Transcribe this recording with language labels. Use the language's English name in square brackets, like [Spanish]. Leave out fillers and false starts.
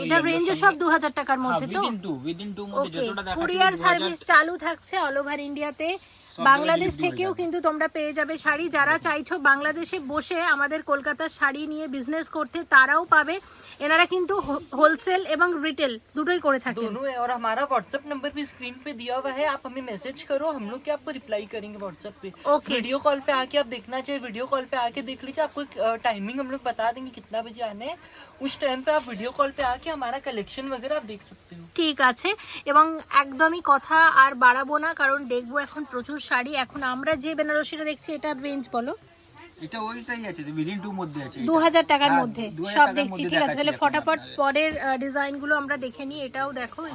[Bangla] এটার রেঞ্জও সব 2000 টাকার মধ্যে। তো উইদিন 2 মধ্যে যতটা দেখাচ্ছি কুরিয়ার সার্ভিস চালু থাকছে অল ওভার ইন্ডিয়াতে। বাংলাদেশ থেকেও কিন্তু তোমরা পেয়ে যাবে শাড়ি। যারা চাইছো বাংলাদেশে বসে আমাদের কলকাতার শাড়ি নিয়ে বিজনেস করতে, তারাও পাবে। এনারা কিন্তু হোলসেল এবং রিটেল দুটোই করে থাকেন। [Hindi] दोनों है। और हमारा व्हाट्सएप नंबर भी स्क्रीन पे दिया हुआ है, आप हमें मैसेज करो, हम लोग क्या आपको रिप्लाई करेंगे व्हाट्सएप पे। [English] Okay. [Hindi] वीडियो कॉल पे आके आप देखना चाहिए, वीडियो कॉल पे आके देख लीजिए। आपको टाइमिंग हम लोग बता देंगे कितना बजे आने हैं, उस टाइम पे आप वीडियो कॉल पे आके हमारा कलेक्शन वगैरह आप देख सकते हो। [Bangla] ঠিক আছে, এবং একদমই কথা আর বাড়াবো না, কারণ দেখবো এখন প্রচুর শাড়ি। এখন আমরা যে বেনারসিটা দেখছি এটার রেঞ্জ বলো। এটা ওইটাই আছে উইদিন 2 মধ্যে আছে। 2000 টাকার মধ্যে সব দেখছি। ঠিক আছে, তাহলে ফটাফট পরের ডিজাইন গুলো আমরা দেখে নিই। এটাও দেখো, এই